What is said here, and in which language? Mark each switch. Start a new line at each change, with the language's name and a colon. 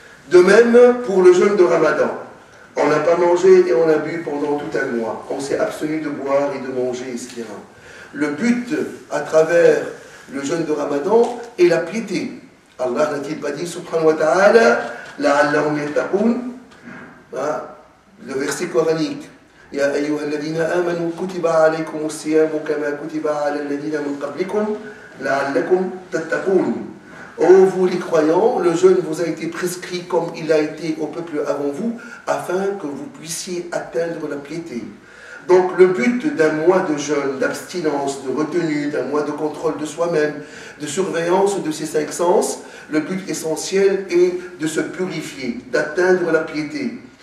French: De même, pour le jeûne de Ramadan, on n'a pas mangé et on a bu pendant tout un mois. On s'est abstenu de boire et de manger, etc. Le but, à travers le jeûne de Ramadan, est la piété. Allah n'a-t-il pas dit, subhanahu wa ta'ala,
Arabic: la'allahum yattaqun,
French: le verset coranique.
Arabic: يا أيها الذين آمنوا كتب عليكم الصيام كما كتب على الذين من قبلكم لعلكم تتقون.
French: Ô vous les croyants, le jeûne vous a été prescrit comme il a été au peuple avant vous, afin que vous puissiez atteindre la piété. Donc le but d'un mois de jeûne, d'abstinence, de retenue, d'un mois de contrôle de soi-même, de surveillance de ses 5 sens, le but essentiel est de se purifier, d'atteindre la piété.